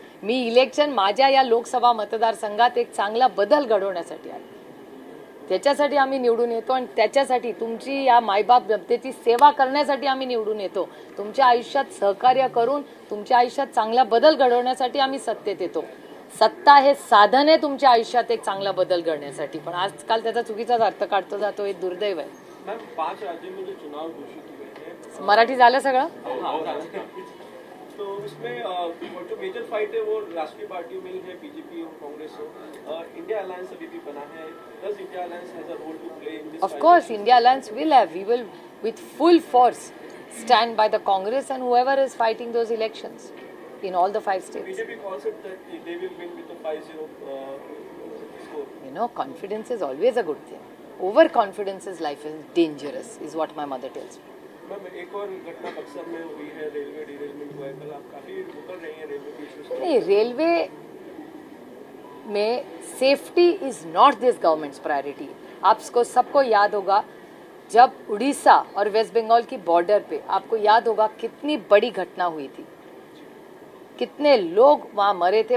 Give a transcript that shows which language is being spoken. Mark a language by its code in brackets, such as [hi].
[mr] मी election माझ्या या लोकसभा मतदारसंघात एक चांगला बदल घडवण्यासाठी आले, त्याच्यासाठी आम्ही निवडून येतो आणि त्याच्यासाठी तुमची या मायबाप जनतेची सेवा करण्यासाठी आम्ही निवडून येतो. तुमच्या आयुष्यात सहकार्य करून तुमच्या आयुष्यात चांगला बदल घडवण्यासाठी आम्ही सत्तेत येतो. सत्ता हे साधन आहे तुमच्या आयुष्यात एक चांगला बदल घडण्यासाठी, पण आजकाल त्याचा चुकीचाच अर्थ काढतो जातो, हे दुर्दैव आहे. [hi] 5 राज्यों चुनाव घोषित हुए हैं. [mr] मराठी झालं सगळं. [hi] तो इसमें जो मेजर फाइट है वो राष्ट्रीय पार्टियों में ही है, बीजेपी और कांग्रेस हो. इंडिया अलायंस अभी भी बना है. [en] Does India alliance has a role to play in this? Of course, India Alliance will have. We will, with full force, stand by the Congress and whoever is fighting those elections in all the 5 states. BJP calls it that they will win with a 5-0 score. You know, confidence is always a good thing. Overconfidence is life is dangerous, is what my mother tells me. [hi] Ma'am, एक और घटना बक्सर में हुई है, railway derailment हुआ है कल. आप काफी मुकर रही हैं रेलवे के इश्यूज. नहीं, रेलवे में [en] Safety is not this government's priority. [hi] आपको सबको याद होगा जब उड़ीसा और वेस्ट बंगाल की बॉर्डर पे, आपको याद होगा कितनी बड़ी घटना हुई थी, कितने लोग वहां मरे थे.